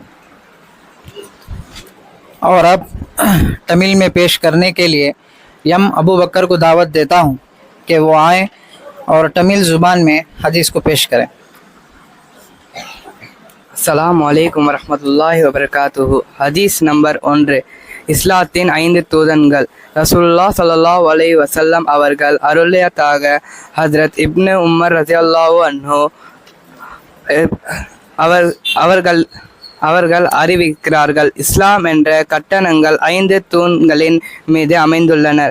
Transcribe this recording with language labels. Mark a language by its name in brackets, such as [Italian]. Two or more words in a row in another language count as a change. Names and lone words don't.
[Urdu] اور اب تمل میں پیش کرنے کے لیے یم ابو بکر کو دعوت دیتا ہوں کہ وہ آئیں اور تمل زبان میں حدیث کو پیش کریں. [Arabic] السلام علیکم ورحمۃ اللہ وبرکاتہ. [Urdu] حدیث نمبر [Tamil] 1 இஸ்லாத்தின் 5 தூதன்கள் [Arabic] رسول الله صلى الله عليه وسلم [Tamil] அவர்கள் அருளியதாக ஹஜ்ரத் இப்னு உமர் [Arabic] رضي الله عنه [Tamil] அவர்கள் அறிவிக்கிறார்கள் இஸ்லாம் என்ற கட்டணங்கள் 5 தூண்களின் மீது அமைந்துள்ளனர்.